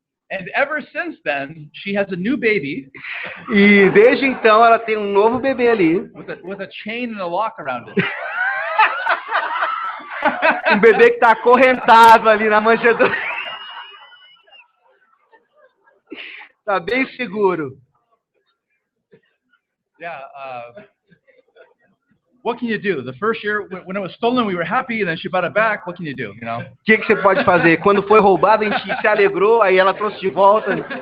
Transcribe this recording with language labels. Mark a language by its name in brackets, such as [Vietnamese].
[English] And ever since then, she has a new baby. [Portuguese] E desde então ela tem um novo bebê ali. [English] With a chain and a lock around it. [Portuguese] Um bebê que está acorrentado ali na manjedoura. Está bem seguro. [English] Yeah. What can you do? The first year, when it was stolen, we were happy, and then she brought it back. What can you do? You know? [Portuguese] O que você pode fazer? Quando foi roubado, a gente se alegrou, aí ela trouxe de volta.